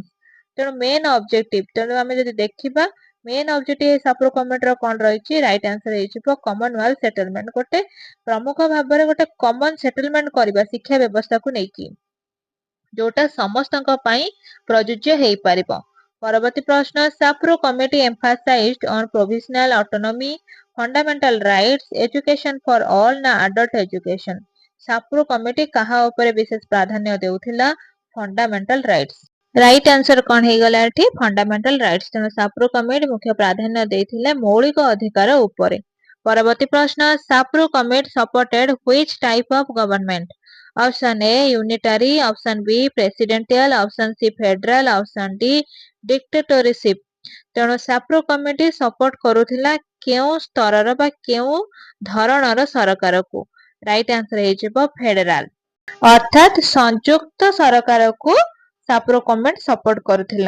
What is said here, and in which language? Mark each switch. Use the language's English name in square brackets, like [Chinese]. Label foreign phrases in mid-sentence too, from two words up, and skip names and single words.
[Odia] ତେଣୁ [English] main objective, [Odia] ତେଣୁ ଆମେ ଯଦି ଦେଖିବା [English] main objective [Odia] ସାପ୍ରୁ କମିଟିର କଣ ରହିଛି? [English] right answer [Odia] ହେଇଯିବ [English] commonwealth settlement. [Odia] ଗୋଟେ ପ୍ରମୁଖ ଭାବରେ ଗୋଟେ [English] common settlement [Odia] କରିବା ଶିକ୍ଷା ବ୍ୟବସ୍ଥାକୁ ନେଇକି, ଯୋଉଟା ସମସ୍ତଙ୍କ ପାଇଁ ପ୍ରଯୁଜ୍ୟ ହେଇପାରିବ। ପରବର୍ତ୍ତୀ ପ୍ରଶ୍ନ। [English] ସାପ୍ରୁ କମିଟି emphasized on provisional autonomy, fundamental rights, education for all ନା adult education? [Odia] ସାପ୍ରୁ କମିଟି କାହା ଉପରେ ବିଶେଷ ପ୍ରାଧାନ୍ୟ ଦେଉଥିଲା? [English] fundamental rights. right answer [Odia] କଣ ହେଇଗଲା ଏଠି? [English] fundamental rights. [Odia] ତେଣୁ ସାପ୍ରୁ କମିଟି ମୁଖ୍ୟ ପ୍ରାଧାନ୍ୟ ଦେଇଥିଲେ ମୌଳିକ ଅଧିକାର ଉପରେ। ପରବର୍ତ୍ତୀ ପ୍ରଶ୍ନ। [English] ସାପ୍ରୁ କମିଟି ସପୋର୍ଟେଡ which type of government? option A unitary, option B presidential, option C federal, option D dictatorship? [Odia] ତେଣୁ ସାପ୍ରୁ କମିଟି ସପୋର୍ଟ କରୁଥିଲା କେଉଁ ସ୍ତରର ବା କେଉଁ ଧରଣର ସରକାରକୁ? [English] right answer [Odia] ହେଇଯିବ ଫେଡେରାଲ, ଅର୍ଥାତ ସଂଯୁକ୍ତ ସରକାରକୁ ସାପ୍ରୁ କମିଟି ସପୋର୍ଟ କରୁଥିଲା।